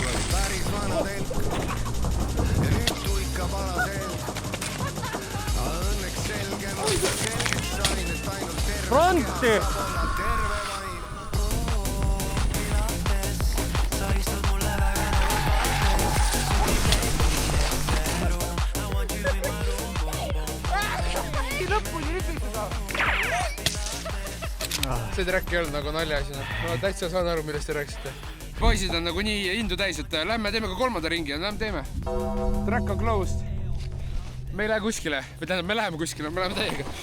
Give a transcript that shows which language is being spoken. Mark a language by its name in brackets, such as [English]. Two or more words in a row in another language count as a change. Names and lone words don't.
[Estonian] Päris vana telk. Ja nüüd tuikab alaselg. Õnneks selgemalt selgeks sain, et ainult terve Fronti! keha saab olla terve vaim. Pilates, sa istud mulle väga [English] I want you in my room, boom, boom. [Estonian] See track ei olnud nagu naljaasi. Ma täitsa saan aru, millest te rääkisite. Poisid on nagu nii indu täis, et lähme teeme ka kolmanda ringi ja lähme teeme. Track on closed. Me ei lähe kuskile. Või tähendab, me läheme kuskile, me läheme täiega.